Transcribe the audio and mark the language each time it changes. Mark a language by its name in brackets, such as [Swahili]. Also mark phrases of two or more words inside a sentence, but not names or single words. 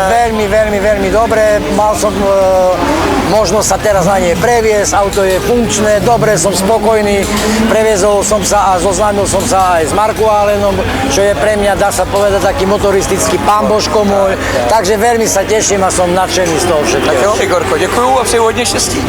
[Slovak] veľmi dobre, mal som možnosť sa teraz na nej previesť, auto je funkčné, dobre, som spokojný, previezol som sa a zoznámil som sa aj s Markku Alénom, čo je pre mňa, dá sa povedať, taký motoristický pán Božko môj, takže veľmi sa teším a som nadšený z toho všetkého. [Czech] Tak jo, Igorko, děkuju a přeju hodně štěstí. Díky.